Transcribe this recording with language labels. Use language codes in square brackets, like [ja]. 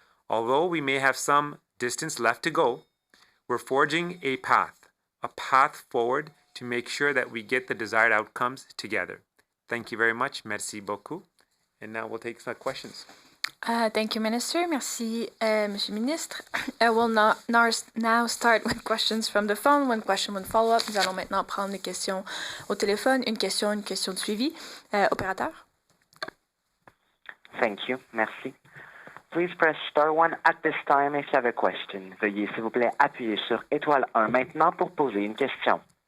[en] Although we may have some distance left to go, we're forging a path forward to make sure that we get the desired outcomes together. Thank you very much. [fr] Merci beaucoup. [en] And now we'll take some questions. Thank you, Minister. [fr] Merci, Monsieur Ministre. [en] I will now start with questions from the phone. One question, one follow-up. [fr] Nous allons maintenant prendre les questions au téléphone. Une question de suivi. Opérateur. [en] Thank you. Merci. Please press star 1 at this time if you have a question. [fr] Veuillez, s'il vous plaît, appuyer sur étoile 1 maintenant pour poser une question.